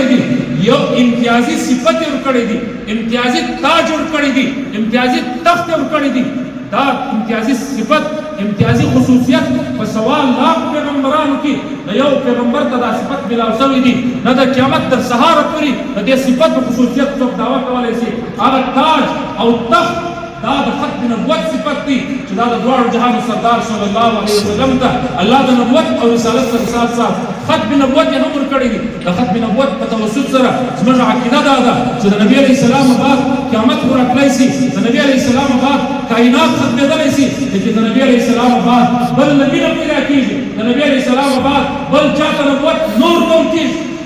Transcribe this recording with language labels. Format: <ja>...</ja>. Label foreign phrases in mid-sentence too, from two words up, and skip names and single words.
<ps>دي یو امتیازي صفت ورکړی دي امتیازي تاج ورکړی دي امتیازي تخت ورکړی دي دا امتیازي صفت امتیازي خصوصیت په سوال لاک پیغمبرانو کې د یو پیغمبر ته دا صفت ملاو شوی دي نه د قیامت تر سهار پورې د دې صفت او خصوصیت څوک دعوه کولی شي هغه تاج او تخت دا د ختم نبوت صفت دي چې دا د دواړو جهانو سردار</ps> <ar>صلی الله علیه وسلم</ar> <ps>ته الله د نبوت او رسالت سره</ps> <ur>ساتھ ساتھ</ur> <ps>ختم نبوت یې هم ورکړی دي د ختم نبوت په توسط سره زموږ عقیده دا ده چې د نبي</ps> <ar>علیه السلام</ar> <ps>بعد قیامت ورتلی شي د نبي</ps> <ar>علیه السلام</ar> <ps>بعد کائنات ختمېدلی شي لیکن د نبي</ps> <ar>علیه السلام</ar> <ps>بعد بل نبي نه پیدا کېږي د نبي</ps> <ar>علیه السلام</ar> <ps>بعد بل چاته نبوت نور کول کېږي</ps>